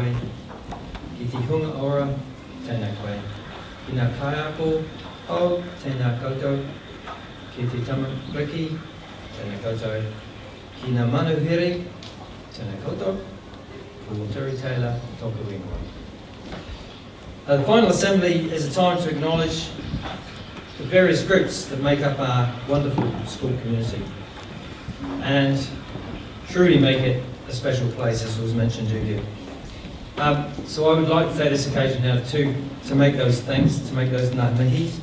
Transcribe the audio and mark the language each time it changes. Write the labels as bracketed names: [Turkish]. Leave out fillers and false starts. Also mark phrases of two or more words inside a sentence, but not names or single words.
[Māori] Ki te hunga ora, tēnā koe. Ki ngā kaiako, o, tēnā koutou. Ki te tamariki, tēnā koutou. Ki ngā manuhiri, tēnā koutou. Ko Terry Taylor, toku ingoa. [English] The final assembly is a time to acknowledge the various groups that make up our wonderful school community and truly make it a special place, as was mentioned earlier. So I would like to take this occasion now to make those thanks, to make those [Māori] ngā mihis.